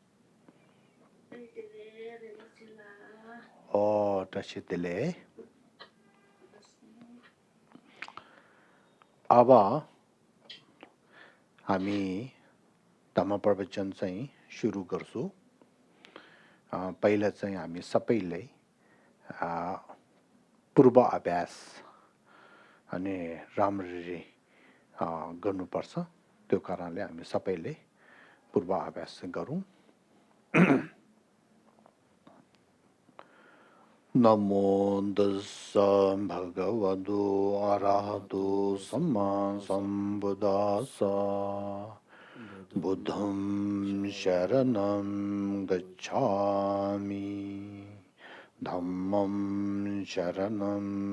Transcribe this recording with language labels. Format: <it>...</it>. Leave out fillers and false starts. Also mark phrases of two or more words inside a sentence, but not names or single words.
<ne>दर्शकले अब हामी धर्म प्रवचन चाहिँ सुरु गर्छौँ। पहिला चाहिँ हामी सबैले पूर्व अभ्यास अनि राम्ररी गर्नुपर्छ। त्यो कारणले हामी सबैले पूर्व अभ्यास गरौँ।</ne> <pi>नमो तस्सा भगवतो अरहतो सम्मा सम्बुद्धास्सा बुद्धं शरणं गच्छामि धम्मं शरणं</pi>